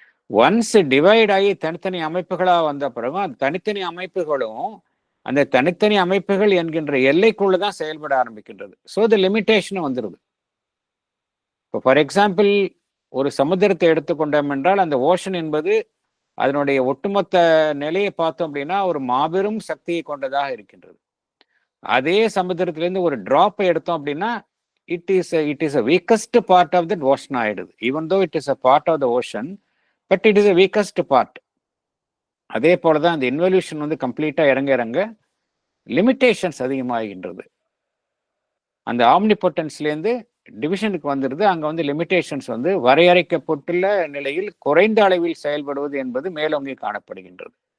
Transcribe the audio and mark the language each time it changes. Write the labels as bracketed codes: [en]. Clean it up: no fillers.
[ta] Once divide ஆகி தனித்தனி அமைப்புகளாக வந்த பிறகும் அந்த தனித்தனி அமைப்புகளும் அந்த தனித்தனி அமைப்புகள் என்கின்ற எல்லைக்குள்ளதான் செயல்பட ஆரம்பிக்கின்றது. ஸோ த லிமிட்டேஷன் வந்துடுது. இப்போ ஃபார் எக்ஸாம்பிள், ஒரு சமுத்திரத்தை எடுத்துக்கொண்டோம் என்றால் அந்த ஓஷன் என்பது அதனுடைய ஒட்டுமொத்த நிலையை பார்த்தோம் அப்படின்னா ஒரு மாபெரும் சக்தியை கொண்டதாக இருக்கின்றது. அதே சமுத்திரத்திலிருந்து ஒரு டிராப்பை எடுத்தோம் அப்படின்னா [en] it is a weakest part of that ocean [ta] ஆயிடுது. [en] Even though it is a part of the ocean, but it is a weakest part. [ta] அதே போலதான் அந்த இன்வல்யூஷன் வந்து கம்ப்ளீட்டா இறங்க இறங்க லிமிட்டேஷன்ஸ் அதிகமாகின்றது. அந்த ஆம்னிபொட்டன்ஸ்லேருந்து டிவிஷனுக்கு வந்துடுது. அங்க வந்து லிமிட்டேஷன்ஸ் வந்து வரையறைக்கப்பட்டுள்ள நிலையில் குறைந்த அளவில் செயல்படுவது என்பது மேலோங்கி காணப்படுகின்றது.